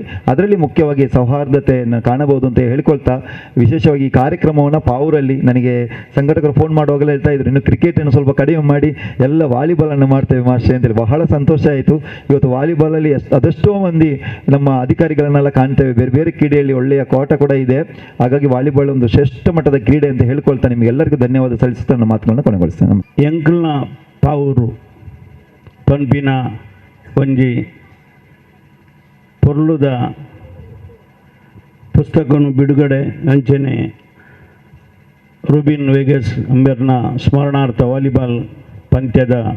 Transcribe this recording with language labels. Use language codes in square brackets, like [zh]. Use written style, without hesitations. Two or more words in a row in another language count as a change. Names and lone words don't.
[kn] ಅದರಲ್ಲಿ ಮುಖ್ಯವಾಗಿ ಸೌಹಾರ್ದತೆಯನ್ನು ಕಾಣಬಹುದು ಅಂತ ಹೇಳ್ಕೊಳ್ತಾ, ವಿಶೇಷವಾಗಿ ಈ ಕಾರ್ಯಕ್ರಮವನ್ನು ಪಾವೂರಲ್ಲಿ ನನಗೆ ಸಂಘಟಕರು ಫೋನ್ ಮಾಡುವಾಗಲೇ ಹೇಳ್ತಾ ಇದ್ರು, ಇನ್ನು ಕ್ರಿಕೆಟನ್ನು ಸ್ವಲ್ಪ ಕಡಿಮೆ ಮಾಡಿ ಎಲ್ಲ ವಾಲಿಬಾಲನ್ನು ಮಾಡ್ತೇವೆ ಮಾಸ್ಟರ್ ಅಂತೇಳಿ. ಬಹಳ ಸಂತೋಷ ಆಯಿತು. ಇವತ್ತು ವಾಲಿಬಾಲಲ್ಲಿ ಅದೆಷ್ಟೋ ಮಂದಿ ನಮ್ಮ ಅಧಿಕಾರಿಗಳನ್ನೆಲ್ಲ ಕಾಣ್ತೇವೆ. ಬೇರೆ ಬೇರೆ ಕ್ರೀಡೆಯಲ್ಲಿ ಒಳ್ಳೆಯ ಕೋಟ ಕೂಡ ಇದೆ. ಹಾಗಾಗಿ ವಾಲಿಬಾಲ್ ಒಂದು ಶ್ರೇಷ್ಠ ಮಟ್ಟದ ಕ್ರೀಡೆ ಅಂತ ಹೇಳ್ಕೊಳ್ತಾ ನಿಮಗೆಲ್ಲರಿಗೂ ಧನ್ಯವಾದ ಸಲ್ಲಿಸುತ್ತಾ ನನ್ನ ಮಾತುಗಳನ್ನು ಕೊನೆಗೊಳಿಸ್ತೇನೆ. [tcy] ಎಂಕಲ್ನ ಪಾವೂರು ಪನ್ಪಿನ ಒಂಜಿ ಪೊರ್ಲುದ ಪುಸ್ತಕನು ಬಿಡುಗಡೆ ಅಂಚನೆ ರುಬಿನ್ ವೆಗಸ್ ಅಂಬೆರ್ನ ಸ್ಮರಣಾರ್ಥ ವಾಲಿಬಾಲ್ ಪಂದ್ಯದ